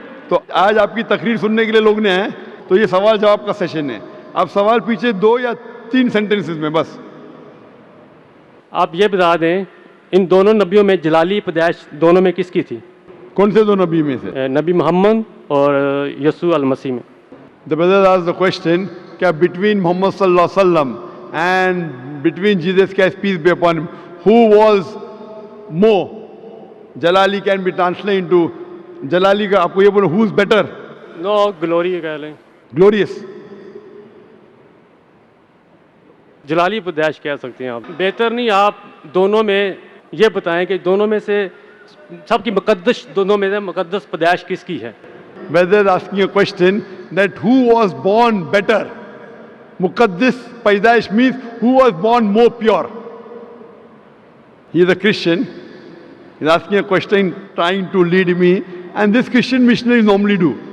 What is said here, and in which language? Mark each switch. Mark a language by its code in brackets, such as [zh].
[ur] تو آج آپ کی تقریر سننے کے لیے لوگ نے آئے, تو یہ سوال جواب کا سیشن ہے. آپ سوال پیچھے 2 یا 3 سینٹنسز میں بس. آپ یہ بتا دیں ان دونوں نبیوں میں جلالی پیدائش دونوں میں کس کی تھی؟ کون سے 2 نبی میں سے؟ نبی محمد اور یسوع المسیح میں. [en] The brother asked the question [ur] کہ [en] between Muhammad sallallahu alaihi wasallam and between Jesus Christ peace be upon him, who was more? Jalali can be translated into Jalali [ur] کا آپ کو یہ بولو [en] who is better? No glory [ur] کہہ لیں, [en] Glorious. [ur] Jalali پیدائش کہہ سکتے ہیں آپ. بہتر نہیں آپ دونوں میں یہ بتائیں کہ دونوں میں سے سب کی مقدس, دونوں میں سے مقدس پیدائش کس کی ہے؟ [en] Brother is asking a question that who was born better? Muqaddis Paidaish means who was born more pure. He is a Christian. He is asking a question trying to lead me, and this Christian missionaries normally do.